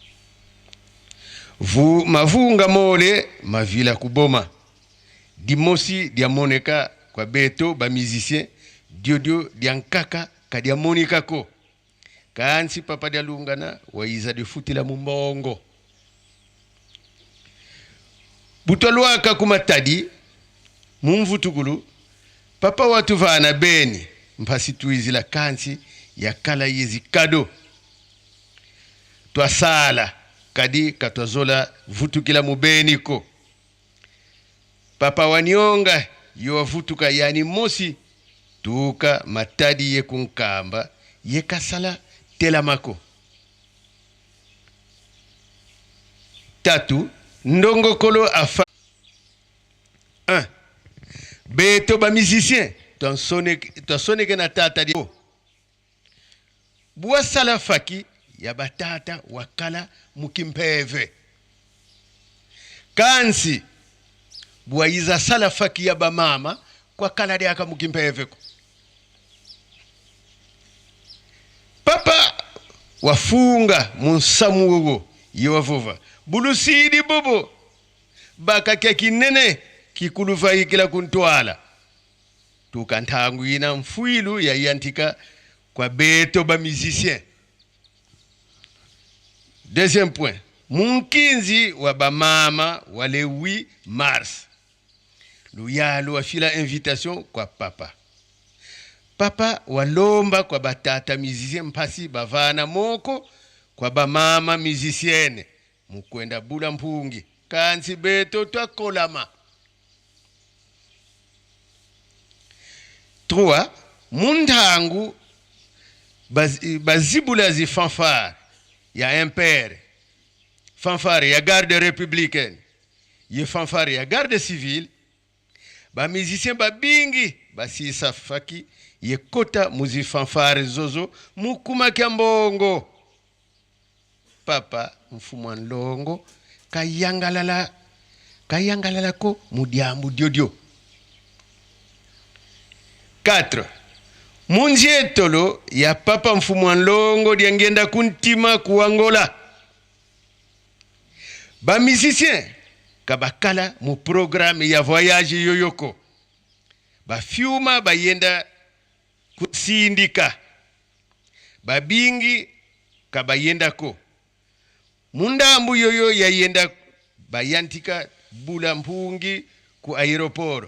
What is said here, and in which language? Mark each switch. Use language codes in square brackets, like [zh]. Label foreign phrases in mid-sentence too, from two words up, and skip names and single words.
[kg] mavunga mole mavila kuboma dimosi dia moneka kwa beto ba musicien diodio dia nkaka kadia monika ko kansi papa dia lungana waiza de futila mumbongo butolwaka kumatadi mumvutukulu papa watu vana beni mpasi tuizila kansi ya kala yezi kado twasala kadi katwazola vutukila mubeni ko papa wanionga yowavutuka yani mosi tuka matadi ye kunkamba ye kasala telamako 3 ndongo kolo afa 1 beto ba musicien ton sonne ke na tata di bua sala faki ya batata wakala mukimpeve kansi bua iza sala faki ya ba mama kwa kala de aka mukimpeve ko papa wafunga munsamugo yewavova bulusidi bobo baka kia kinene kikulufa ikila kuntwala tukantangu ina mfuilu ya yantika kwa beto ba musicien. [fr] Deuxième point, munkinzi wa ba mama wale 8 mars. Luyalo afila invitation kwa papa. Papa walomba kwa batata musicien mpasi bavana moko kwa ba mama musicienne mukwenda bula mpungi kansi beto twakolama. 3 mundangu bazibula zi fanfare ya impere, fanfare ya garde républicaine, ye fanfare ya garde civile, ba musicien ba bingi basisa faki ye kota muzi fanfare zozo mukuma kiambongo. Papa mfumwa nlongo kayangalala ko mudiambu diodio. 4 munjetolo ya papa mfumwa nlongo diangenda kuntima kuangola. Ba musicien kabakala mu programme ya voyage yoyoko. Ba fiuma bayenda kusindika. Ba bingi kabayenda ko. Mundambu yoyo yayenda bayantika bula mpungi ku aeroport.